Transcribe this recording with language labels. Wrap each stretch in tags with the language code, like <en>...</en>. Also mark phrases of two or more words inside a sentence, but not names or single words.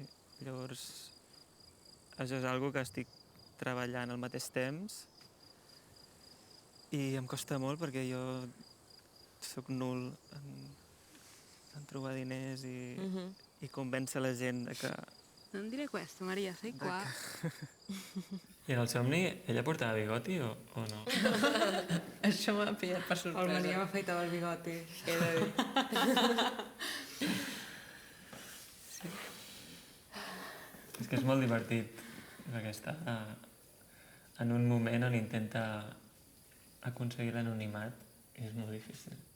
<ca>Llavors, això és una que estic treballant al mateix temps i em costa molt perquè jo sóc nul en trobar diners i convèncer la gent de que...</ca> <it>Non dire questo, Maria, sei qua.</it> <ca>I en el somni ella portava bigoti o no? Això m'ha pillat per El sorpresa. Maria m'afeitava el bigoti. He de dir. És que és molt divertit, perquè està en un moment on intenta aconseguir l'anonimat i és molt difícil.</ca>